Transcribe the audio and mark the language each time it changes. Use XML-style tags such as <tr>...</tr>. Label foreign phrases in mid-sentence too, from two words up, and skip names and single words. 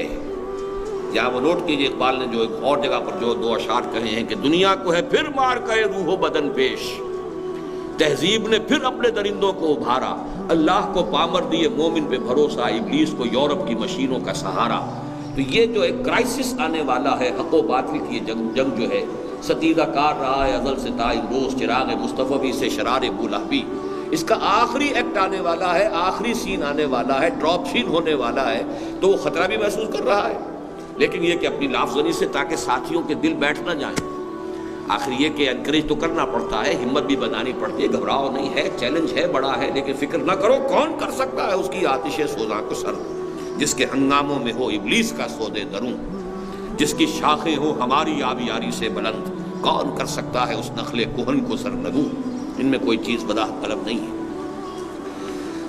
<ur>یہاں وہ نوٹ کیجئے اقبال نے جو ایک اور جگہ پر جو 2 اشعار کہے ہیں کہ دنیا کو ہے پھر مار کے روح و بدن پیش، تہذیب نے پھر اپنے درندوں کو ابھارا، اللہ کو پامر دیے مومن پہ بھروسہ، ابلیس کو یورپ کی مشینوں کا سہارا. تو یہ جو ایک کرائسس آنے والا ہے، حق و باطل کی یہ جنگ جو ہے ستیزہ کار رہا ہے ازل سے تا امروز، چراغ مصطفی سے شرار بولہبی، اس کا آخری ایکٹ آنے والا ہے، آخری سین آنے والا ہے،</ur> <en>drop scene</en> <ur>ہونے والا ہے، تو وہ خطرہ بھی محسوس کر رہا ہے، لیکن یہ کہ اپنی لافزنی سے تاکہ ساتھیوں کے دل بیٹھ نہ جائیں، آخر یہ کہ انکریج تو کرنا پڑتا ہے، ہمت بھی بنانی پڑتی ہے، گھبراؤ نہیں ہے، چیلنج ہے، بڑا ہے، لیکن فکر نہ کرو، کون کر سکتا ہے اس کی آتش سوزاں کو سر، جس کے ہنگاموں میں ہو ابلیس کا سودے دروں، جس کی شاخیں ہو ہماری آبیاری سے بلند، کون کر سکتا ہے اس نخل کہن کو سر نگوں، ان میں کوئی چیز وضاحت طلب نہیں ہے۔</ur>